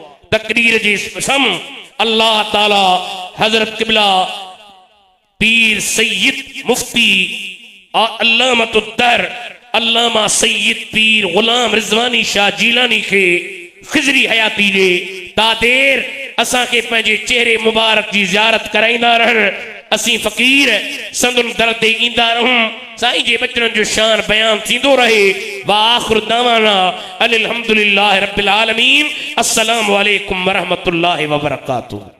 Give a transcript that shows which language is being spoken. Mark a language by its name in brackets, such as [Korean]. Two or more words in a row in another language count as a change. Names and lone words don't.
[Sindhi] तकरीर जी सम अल्लाह ताला हज़रत क़िबला पीर सैयद मुफ्ती अल्लामतुद्दर अल्लामा सैयद पीर ग़ुलाम रिज़वानी शाह जीलानी के ख़िज़री हयाती जे तादेर असां के पंहिंजे चेहरे मुबारक जी ज़ियारत कराईंदा रहन। असी फकीर संदुन दर्द ईंदा रहूं साईं जे बचन जो शान बयान थींदो रहे। [Arabic] وآخر دعوانا أن الحمد لله رب العالمين. السلام عليكم ورحمة الله وبركاته.